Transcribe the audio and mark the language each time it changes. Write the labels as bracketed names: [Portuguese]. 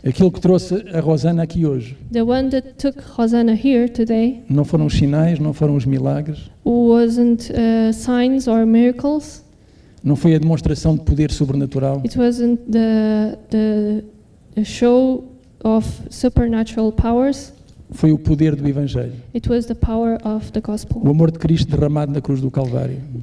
[Portuguese] Aquilo que trouxe a Rosana aqui hoje [English] The one that took Hosanna here today [Portuguese] não foram os sinais, não foram os milagres, [English] wasn't signs or miracles. [Portuguese] não foi a demonstração de poder sobrenatural, [English] It wasn't the show of supernatural powers. [Portuguese] foi o poder do Evangelho. [English] It was the power of the [Portuguese] O [English] gospel. [Portuguese] amor de Cristo derramado na cruz do Calvário.